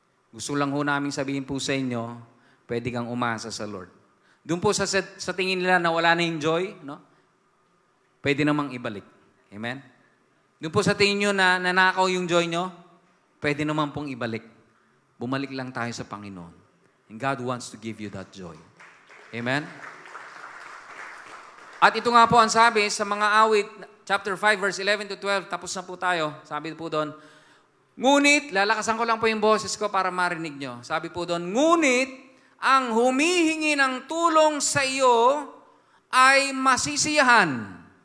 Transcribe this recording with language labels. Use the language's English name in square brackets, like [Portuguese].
[Filipino] Gusto lang ho namin sabihin po sa inyo, pwede kang umasa sa Lord. Doon po sa tingin nila na wala na yung joy, no? Pwede namang ibalik. Amen? Doon po sa tingin nyo na nanakaw yung joy nyo, pwede naman pong ibalik. Bumalik lang tayo sa Panginoon. [English] And God wants to give you that joy. Amen? [Filipino] At ito nga po ang sabi sa mga awit, chapter 5, verse 11 to 12, tapos na po tayo. Sabi po doon, ngunit, lalakasan ko lang po yung boses ko para marinig nyo. Sabi po doon, ngunit, ang humihingi ng tulong sa iyo ay masisiyahan.